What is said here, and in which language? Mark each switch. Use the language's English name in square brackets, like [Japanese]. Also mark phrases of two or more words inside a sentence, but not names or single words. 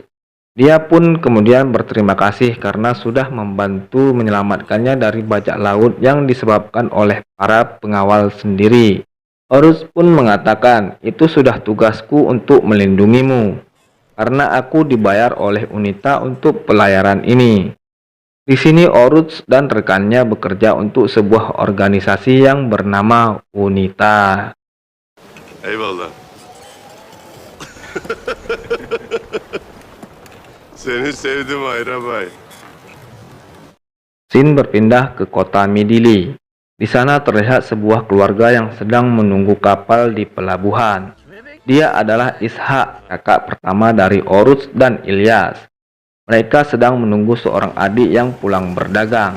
[Indonesian] Dia pun kemudian berterima kasih karena sudah membantu menyelamatkannya dari bajak laut yang disebabkan oleh para pengawal sendiri. Oruç pun mengatakan, "Itu sudah tugasku untuk melindungimu, karena aku dibayar oleh UNITA untuk pelayaran ini." Di sini Oruç dan rekannya bekerja untuk sebuah organisasi yang bernama UNITA. [Turkish] Eyvallah. Seni sevdim Ayrabay. [Indonesian] Scene berpindah ke kota Midilli. Di sana terlihat sebuah keluarga yang sedang menunggu kapal di pelabuhan. Dia adalah Ishak, kakak pertama dari Oruç dan Ilyas. Mereka sedang menunggu seorang adik yang pulang berdagang.